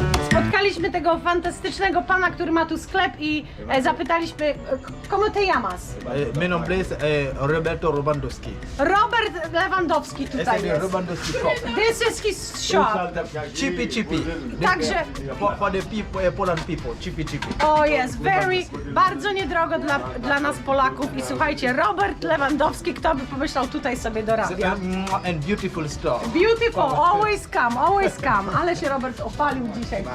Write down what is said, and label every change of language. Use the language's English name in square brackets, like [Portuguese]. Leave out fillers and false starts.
[Polish] Spotkaliśmy tego fantastycznego pana, który ma tu sklep i zapytaliśmy, [Spanish] ¿cómo te llamas? Mi nombre es Roberto Lewandowski. [Polish] Robert Lewandowski tutaj [Spanish] Ese es [Polish] jest. [English] Lewandowski shop. This is his shop. Chippy. [Polish] Także, [English] For the people, Poland people, chippy. [Polish] o jest, bardzo niedrogo dla nas Polaków. I słuchajcie, Robert Lewandowski, kto by pomyślał, tutaj sobie dorabia. [English] And beautiful stuff. Beautiful, always come. [Polish] Ale się Robert opalił dzisiaj.